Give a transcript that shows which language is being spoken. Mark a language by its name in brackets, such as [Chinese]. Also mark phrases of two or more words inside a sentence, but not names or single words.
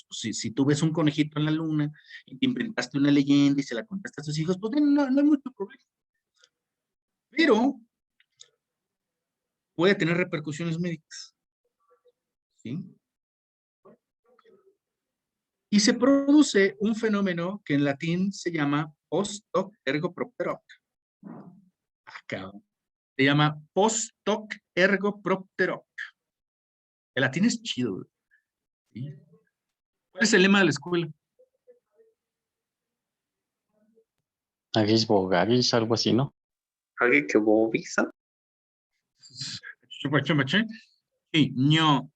[Spanish] Si tú ves un conejito en la luna y te inventaste una leyenda y se la contaste a tus hijos, pues no hay mucho problema. Pero puede tener repercusiones médicas, ¿sí? Y se produce un fenómeno que en latín se llama [Latin] post hoc ergo propter hoc. [Spanish] Acá. Se llama [Latin] post hoc ergo propter hoc. [Spanish] El latín es chido, ¿sí? ¿Cuál es el lema de la escuela? Agis Bogagis, algo así, ¿no? ¿Alguien que bobisa? Sí, no.